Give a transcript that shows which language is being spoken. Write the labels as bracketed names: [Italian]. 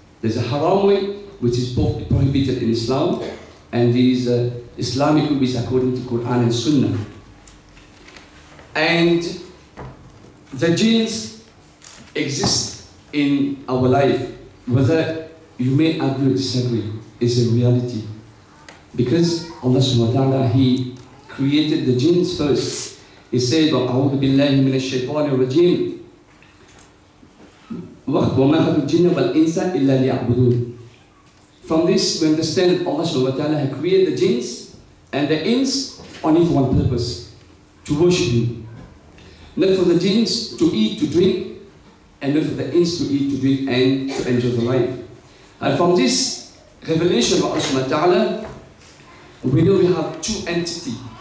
[English] There's a haram way which is prohibited in Islam, and there is Islamic way which is according to Quran and Sunnah. And the jinns exist in our life, whether you may agree or disagree, is a reality. Because Allah subhanahu wa ta'ala, He created the jinns first. He said, [Arabic] وَأَعُوذُ بِاللَّهِ مِنَ الشَّيْطَانِ الرَّجِيمِ وَمَا خَلَقْتُ الْجِنَّ وَالْإِنسَ إِلَّا لِيَعْبُدُونَ. [English] From this, we understand that Allah subhanahu wa ta'ala had created the jinns and the ins only for one purpose, to worship Him. Not for the jinns to eat, to drink, and not for the ins to eat, to drink, and to enjoy the life. And from this revelation of Allah subhanahu wa ta'ala, we know we have two entities.